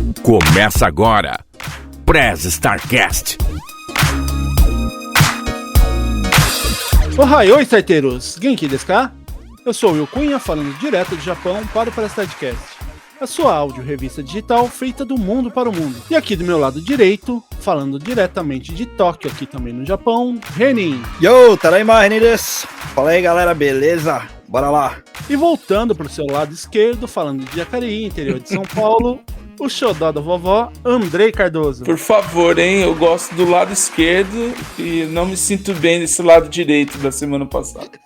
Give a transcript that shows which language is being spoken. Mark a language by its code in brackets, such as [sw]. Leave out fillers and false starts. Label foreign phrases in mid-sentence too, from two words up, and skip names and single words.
[pt] Começa agora, Press Starcast. Oi, starteiros! [ja] 元気ですか? [pt] Eu sou o Will Cunha, falando direto do Japão para o Press Starcast, a sua áudio revista digital feita do mundo para o mundo. E aqui do meu lado direito, falando diretamente de Tóquio, aqui também no Japão, Renin. [ja] Yo, tadaima, Renin desu. [pt] Fala aí, galera, beleza? Bora lá. E voltando para o seu lado esquerdo, falando de Jacareí, interior de São Paulo, o xodó da vovó, Andrei Cardoso. Por favor, hein? Eu gosto do lado esquerdo e não me sinto bem desse lado direito da semana passada.